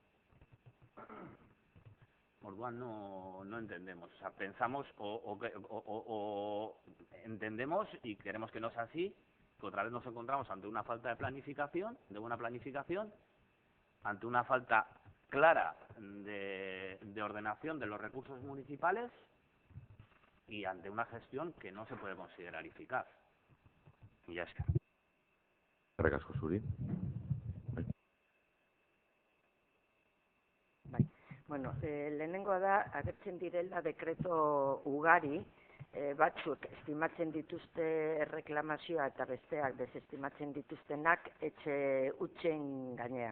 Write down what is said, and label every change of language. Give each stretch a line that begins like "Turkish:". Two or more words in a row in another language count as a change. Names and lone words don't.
Spanish: Orduan no entendemos, o sea, pensamos o entendemos y queremos que no sea así, que otra vez nos encontramos ante una falta de planificación, de buena planificación, ante una falta clara de ordenación de los recursos municipales y ante una gestión que no se puede considerar eficaz. Y ya está.
Basque: Eskerrik asko zuri. Bai. Bueno, lehenengoa da, agertzen direla dekreto ugari, batzuk estimatzen dituzte reklamazioa eta besteak desestimatzen dituztenak etxe hutsen gainean.